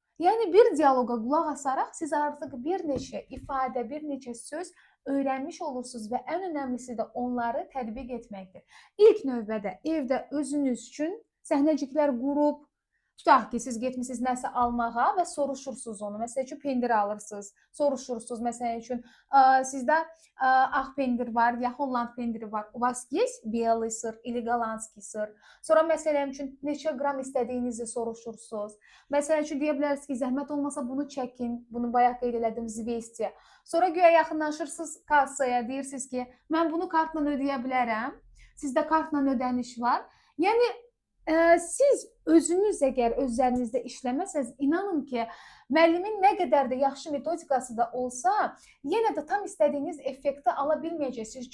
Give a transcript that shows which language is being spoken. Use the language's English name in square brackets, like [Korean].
[Azerbaijani] Yəni bir dialoqa qulaq asaraq siz artıq bir neçə ifadə, bir neçə söz öyrənmiş olursunuz və ən önəmlisi də onları tətbiq etməkdir. İlk növbədə evdə özünüz üçün səhnəciklər qurub, tutaq ki, siz getmisiniz nəsə almağa və soruşursunuz onu. Məsələn üçün pendir alırsınız, soruşursunuz. Məsələn üçün sizdə ağ pendir var, ya Holland pendiri var. [Russian] У вас есть белый сыр или голландский сыр? [Azerbaijani] Sonra məsələn üçün neçə qram istədiyinizi soruşursunuz. Məsələn üçün deyə bilərsiniz ki, zəhmət olmasa bunu çəkin. Bunu bayaq qeyd elədim, zvesti. Sonra güya yaxınlaşırsınız kassaya, deyirsiniz ki, mən bunu kartla ödəyə bilərəm. Sizdə kartla ödəniş var. Yəni siz özünüz əgər özlərinizdə işləməsəz, inanın ki, müəllimin nə qədər də yaxşı metodikası da olsa, yenə də tam istədiyiniz effekti ala bilməyəcəksiniz.